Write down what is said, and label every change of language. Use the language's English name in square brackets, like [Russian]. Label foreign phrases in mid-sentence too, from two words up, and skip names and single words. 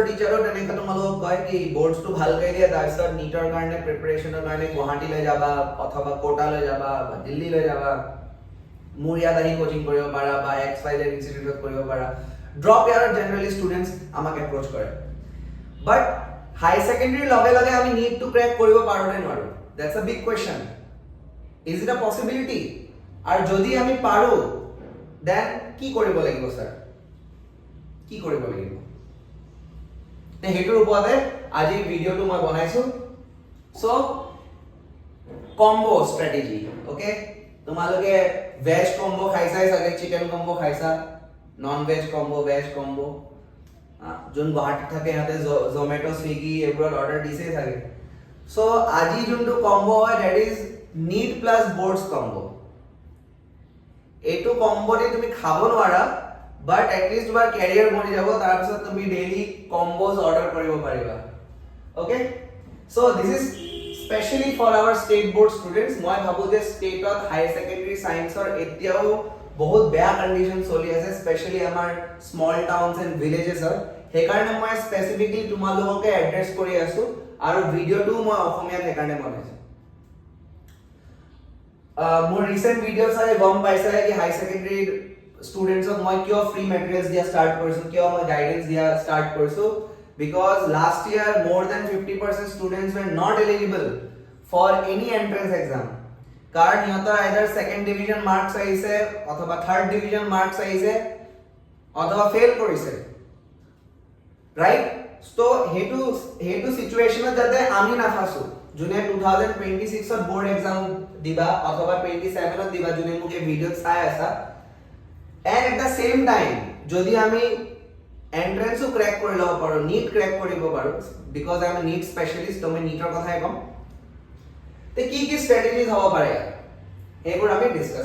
[Assamese] টিচাৰৰ তেনেকা তোমালোকক কয় কি বৰ্ডছটো ভালকৈ দিয়া তাৰপিছত নীটৰ কাৰণে প্ৰিপাৰেচনৰ কাৰণে গুৱাহাটীলৈ যাবা অথবা কোটালৈ যাবা বা দিল্লীলৈ যাবা মোৰ ইয়াত আহি কোচিং কৰিব পাৰা বা XYZ ইনষ্টিটিউটত কৰিব পাৰা [English] drop year's generally students [Assamese] আমাক এপ্ৰ'চ কৰে [English] but higher secondary [Assamese] লগে লগে আমি [English] NEET to crack [Assamese] কৰিব পাৰো নে নোৱাৰো [English] that's a big question is it a possibility [Assamese] আৰু যদি আমি পাৰো দেন কি কৰিব লাগিব স্যাৰ কি কৰিব লাগিব তে হেতুৰ ওপৰতে আজি ভিডিঅ'টো মই বনাইছো [English] so combo strategy okay [Assamese] তোমালোকে [English] veg combo [Assamese] খাইছাই চাগে [English] chicken combo [Assamese] খাইছা [English] non veg combo veg combo [Assamese] যোন গুৱাহাটীত থাকে ইয়াতে জমেটো স্বিগি এইবোৰত অৰ্ডাৰ দিছেই থাকে সো আজি যোনটো কম্বো হয় [English] that is NEET plus boards combo [Assamese] এইটো কম্বোতে তুমি খাব নোৱাৰা [English] but at least [Assamese] তোমাৰ কেৰিয়াৰ বনি যাব তাৰপিছত তুমি [English] daily combos order [Assamese] কৰিব পাৰিবা [English] okay so this is specially for our state board students [Assamese] মই ভাবো যে ষ্টেটত [English] higher secondary science's [Assamese] এতিয়াও বহুত বেয়া কন্ডিশন চলি আছে স্পেশালি আমাৰ [English] small towns and villages [Assamese] সেইকাৰণে মই স্পেসিফিকলি তোমালোককে এড্ৰেছ কৰি আছো আৰু ভিডিঅ'টো মই অসমীয়াত সেইকাৰণে বনাইছো মোৰ [English] recent video' [Assamese] চাই গম পাইছা কি [English] high secondary students [Assamese] মই কিয় [English] free materials [Assamese] দিয়া ষ্টাৰ্ট কৰিছো কিয় মই গাইডেন্স দিয়া ষ্টাৰ্ট কৰিছো [English] because last year more than 50% students were not eligible for any entrance exam [Assamese] কাৰণ ইহঁতৰ আইদাৰ [English] second division marks [Assamese] আহিছে অথবা [English] third division marks [Assamese] আহিছে অথবা ফেল কৰিছে [English] right so [Assamese] হেতু সিচুৱেচনত যাতে আমি নাফাসো যোনে 2026 ত [English] board exam [Assamese] দিবা অথবা 27 ত দিবা যোনে মোক এই ভিডিঅ চাই আছা [English] and at the same time [Assamese] যদি আমি এন্ট্ৰেন্সও ক্ৰেক কৰি লব পাৰো নীট ক্ৰেক কৰিব পাৰো [English] because I am NEET specialist [Assamese] তো মই নীটৰ কথাই কম তে কি স্ট্ৰেটেজিজ হ'ব পাৰে এইবোৰ আমি ডিসকাস